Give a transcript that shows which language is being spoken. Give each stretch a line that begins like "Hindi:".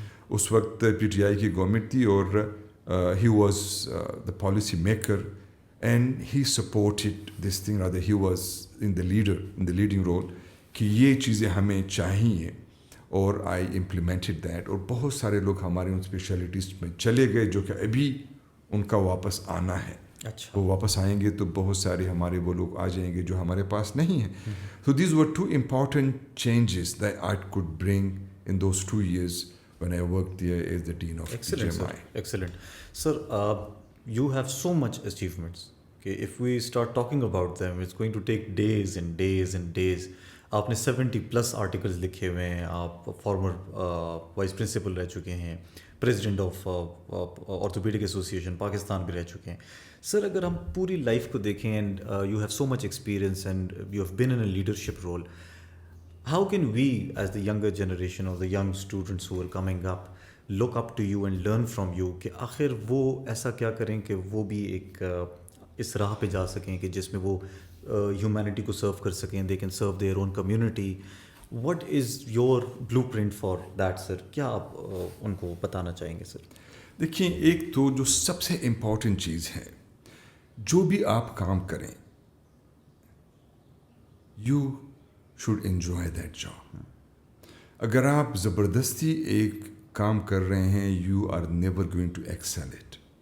Urdu: اس وقت P T I کی government تھی اور
English: he was the policy maker and he supported this thing, rather he was in the leading role
Urdu: کہ یہ چیزیں ہمیں چاہیے, اور
English: I implemented that.
Urdu: اور بہت سارے لوگ ہمارے ان اسپیشلٹیز میں چلے گئے جو کہ ابھی ان کا واپس آنا ہے. اچھا. وہ واپس آئیں گے تو بہت سارے ہمارے وہ لوگ آ جائیں گے جو ہمارے پاس نہیں ہیں.
English: So these were 2 important changes that I could bring in those 2 years when I worked there as the dean of GMI. Excellent. Sir, you have so much achievements. Okay, if we start talking about them, it's going to take days and days and days.
Urdu: آپ نے 70+ articles لکھے ہوئے ہیں, آپ farmer vice principal رہ چکے ہیں, president of orthopaedic association Pakistan بھی رہ چکے ہیں. سر اگر ہم پوری لائف کو دیکھیں
English: and you have so much experience and you have been in a leadership role, How can we, as the younger generation or the young students who are coming up, look up to you and learn from you
Urdu: کہ آخر وہ ایسا کیا کریں کہ وہ بھی ایک اس راہ پہ جا سکیں کہ جس میں وہ ہیومینٹی کو سرو کر سکیں,
English: they can serve their own community. What is your blueprint for that, sir?
Urdu: کیا آپ ان کو بتانا چاہیں گے سر؟ دیکھیں, ایک تو جو سب سے امپورٹنٹ چیز ہے, جو بھی آپ کام کریں,
English: You should enjoy that job.
Urdu: اگر آپ زبردستی ایک کام کر رہے ہیں,
English: you are never going to excel it.